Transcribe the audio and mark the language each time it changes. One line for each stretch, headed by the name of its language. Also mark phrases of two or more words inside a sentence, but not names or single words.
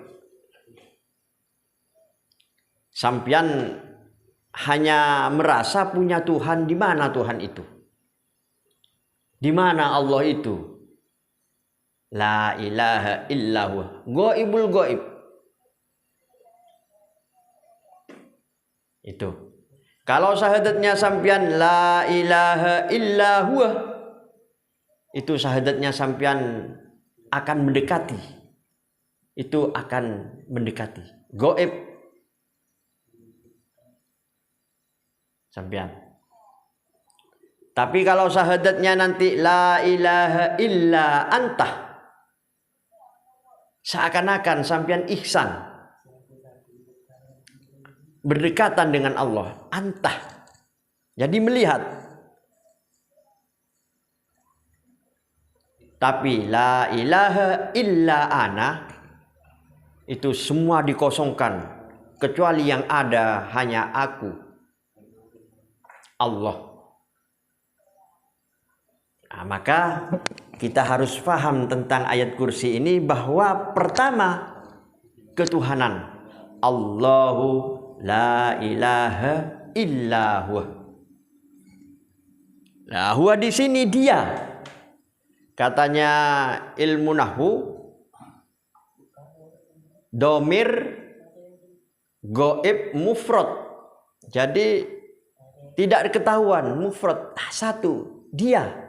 Indonesian: Sampian hanya merasa punya Tuhan. Di mana Tuhan itu? Di mana Allah itu?
Arabic: لا إله إلا الله، غيب الغيب.
Indonesian: Itu. Kalau syahadatnya sampian
Arabic: لا إله إلا هو,
Indonesian: itu syahadatnya sampian akan mendekati. Itu akan mendekati. Gaib. Sampian. Tapi kalau syahadatnya nanti
Arabic: لا إله إلا أنت,
Indonesian: seakan-akan sampian ihsan, berdekatan dengan Allah, antah. Jadi melihat.
Arabic: Tapi لا إله إلا أنا,
Indonesian: itu semua dikosongkan, kecuali yang ada hanya aku, Allah. Nah, maka kita harus paham tentang ayat kursi ini bahwa pertama ketuhanan,
Arabic: الله لا إله إلا هو.
Indonesian: Nah, huwa di sini dia. Katanya ilmu nahwu,
Arabic: ضمير غائب مفرد.
Indonesian: Jadi tidak ketahuan, mufrad satu, dia.